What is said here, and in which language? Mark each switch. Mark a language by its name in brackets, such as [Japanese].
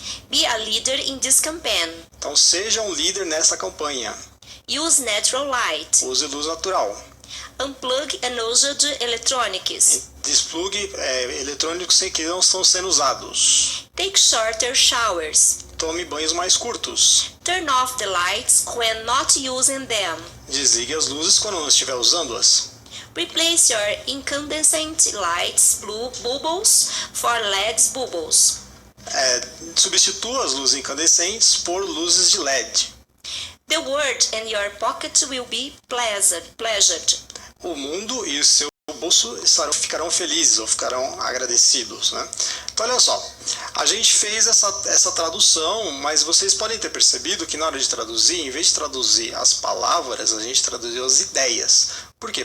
[English] Be a leader in this campaign. [Portuguese] Então seja um líder nessa campanha. [English] Use natural light. [Portuguese] Use luz natural. [English] Unplug unused electronics. [Portuguese] Desplugue eletrônicos que não estão sendo usados. [English] Take shorter showers. [Portuguese] Tome banhos mais curtos. [English] Turn off the lights when not using them. [Portuguese] Desligue as luzes quando não estiver usando-as. [English] Replace your incandescent lights blue bubbles for LED bubbles. [Portuguese] Substitua as luzes incandescentes por luzes de LED. [English] The world and your pocket will be pleasured. [Portuguese] O mundo e o seu bolso ficarão felizes ou ficarão agradecidos, né? Então olha só, a gente fez essa tradução, mas vocês podem ter percebido que na hora de traduzir, em vez de traduzir as palavras, a gente traduziu as ideias. Por quê?